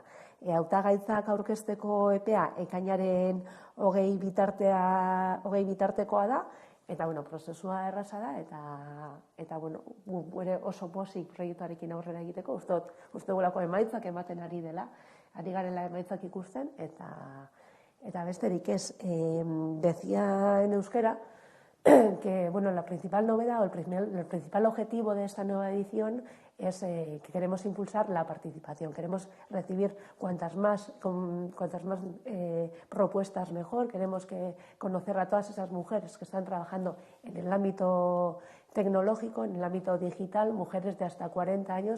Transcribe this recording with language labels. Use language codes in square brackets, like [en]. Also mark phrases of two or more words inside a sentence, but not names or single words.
[eu] Hautagaitzak aurkezteko epea ekainaren 20 bitartekoa da, eta prozesua erraza da, eta oso pozik proiektuarekin aurrera egiteko, uste gulako emaitzak ematen ari dela, ari garela emaitzak ikusten, eta besterik ez, [es] decía en euskera, que la principal novedad o el principal objetivo de esta nueva edición es que queremos impulsar la participación, queremos recibir cuantas más propuestas mejor, queremos conocer a todas esas mujeres que están trabajando en el ámbito tecnológico, en el ámbito digital, mujeres de hasta 40 años.